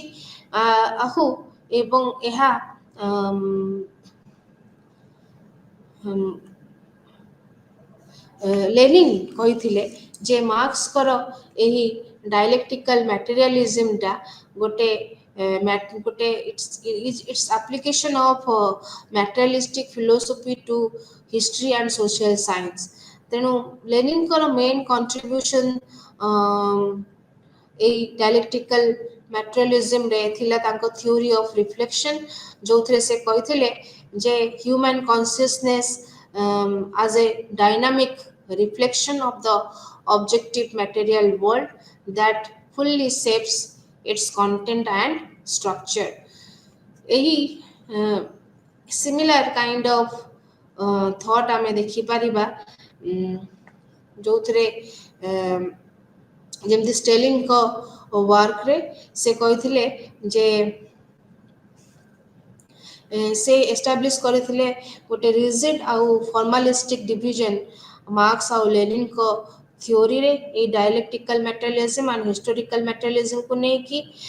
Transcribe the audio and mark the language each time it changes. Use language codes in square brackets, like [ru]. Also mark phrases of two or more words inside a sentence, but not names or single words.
[or] ଏବଂ ଏହା ଲେନିନ୍ କହିଥିଲେ ଯେ ମାର୍କ୍ସଙ୍କର ଏହି [en] dialectical materialism ଗୋଟେ its application of materialistic philosophy to history and social science। [or] ତେଣୁ ଲେନିନ୍ଙ୍କର [en] main contribution [or] ଏଇ [en] dialectical materialism [or] ଥିଲା ତାଙ୍କ [en] theory of reflection, [or] ଯେଉଁଥିରେ ସେ କହିଥିଲେ ଯେ [en] human consciousness as a dynamic reflection of the objective material world that fully shapes its content and structure। [or] ଏହି [en] similar kind of thought [or] ଆମେ ଦେଖିପାରିବା, ଯେଉଁଥିରେ ଯେମିତି ଷ୍ଟେଲିଙ୍କ ୱାର୍କରେ ସେ କହିଥିଲେ ଯେ ସେ ଏଷ୍ଟାବ୍ଲିଶ କରିଥିଲେ ଗୋଟେ ରିଜିଡ୍ ଆଉ [en] formalistic division [or] ମାର୍କ୍ସ ଆଉ ଲେନିନ୍ଙ୍କ ଥିଓରିରେ ଏଇ [en] dialectical materialism and historical materialism [or] ନେଇକି।